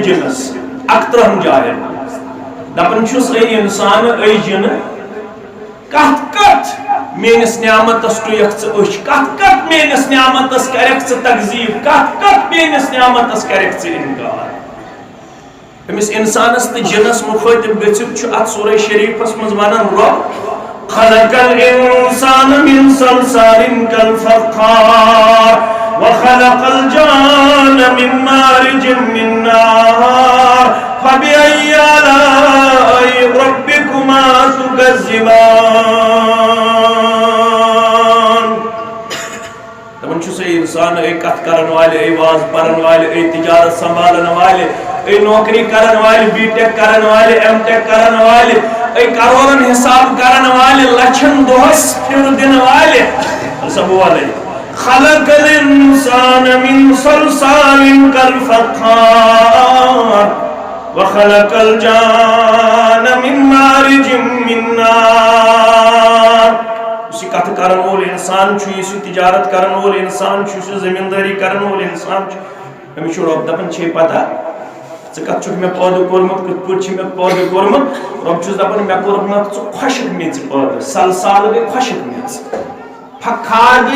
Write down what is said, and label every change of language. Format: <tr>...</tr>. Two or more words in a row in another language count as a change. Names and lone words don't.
<ks>جِنس 31 جاین دپان چھُس اے اِنسان اے جِنہٕ کتھ کتھ میٲنِس نعمتس ٹُویکھ ژٕ أچھ کتھ کتھ میٲنِس نعمتس کرکھ ژٕ تکذیٖب کتھ کتھ میٲنِس نعمتس کرکھ ژٕ انکار أمِس اِنسانس تہٕ جِنس مُخٲطب گٔژھِتھ چھُ اتھ سورہ شریٖفس منٛز ونان رۄب</ks> <ar>خلق الانسان من صلصال كالفخار وخلق الجان من مارج من نار فبأي آلاء ربكما تكذبان</ar> <ks>دپان چھُس اے انسان اے کتھ کرن والے اے واز پرن والے اے تجارت سنبھالن والے اے نوکری کرن والے بی ٹیک کرن والے ایم ٹیک کرن والے اے کروڑن حساب کرن والے لچھن دۄہس پھر دن والے سب والے</ks> <ar>خلق الانسان من صلصال كالفخار وخلق الجان من مارج من نار</ar> <ks>اسی کتھ کرن وول انسان چھُ یُس تجارت کرن وول انسان چھُ یُس زمیندٲری کرن وول انسان چھُ أمِس چھُ رۄب دپان چھے پتہ ژٕ کتھ چھُکھ مےٚ پٲدٕ کوٚرمُت کِتھ پٲٹھۍ چھُ مےٚ پٲدٕ کوٚرمُت رۄب چھُس دپان مےٚ کوٚرمُت ژٕ خۄشک میٚژِ پٲدٕ سلسال گٔے خۄشک میٚژ فخار گٔے</ks>